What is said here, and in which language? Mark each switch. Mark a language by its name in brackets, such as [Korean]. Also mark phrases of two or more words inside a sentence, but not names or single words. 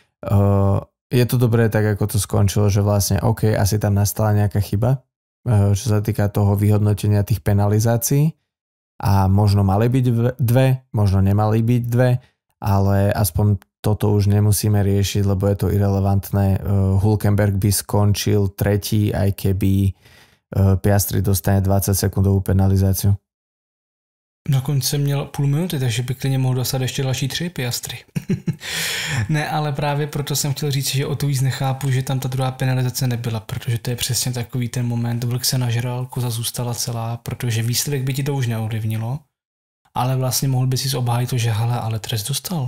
[Slovak] Je to dobré tak, ako to skončilo, že vlastne OK, asi tam nastala nejaká chyba, čo sa týka toho vyhodnotenia tých penalizácií a možno mali byť dve, možno nemali byť dve, ale aspoň toto už nemusíme riešiť, lebo je to irelevantné. Hülkenberg by skončil tretí, aj keby Piastri dostane 20-sekundovú penalizáciu. [Czech] Dokonce měl půl minuty, takže by klidně mohl dostat ještě další 3 Piastry. Ne, ale právě proto jsem chtěl říct, že o to víc nechápu, že tam ta druhá penalizace nebyla, protože to je přesně takový ten moment, vlk se nažral, koza zůstala celá, protože výsledek by ti to už neovlivnilo, ale vlastně mohl by si obhájit to, že hele, ale trest dostal.